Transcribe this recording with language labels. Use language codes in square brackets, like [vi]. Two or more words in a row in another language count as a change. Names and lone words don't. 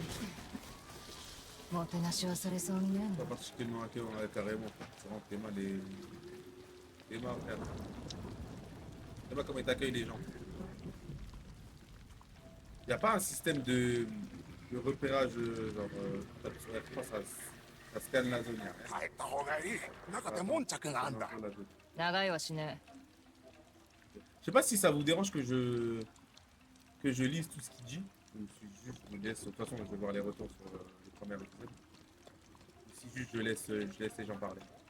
[ja] もてなしはされそうにねえ [fr] Pas [ja] の。 [fr] particulièrement accueillant, ouais, carrément. C'est vraiment tes mains, les mains, frère. Je sais pas comment ils t'accueillent les gens. Y a pas un système de repérage, genre, je crois que ça scanne la zone. [ja] 帰った方がいい。中で悶着があんだ。長いはしね [fr] Je sais pas si ça vous dérange que je lise tout ce qu'il dit. Ou si juste je vous laisse, de toute façon je vais voir les retours sur le premier épisode. Ou si juste je laisse les gens parler.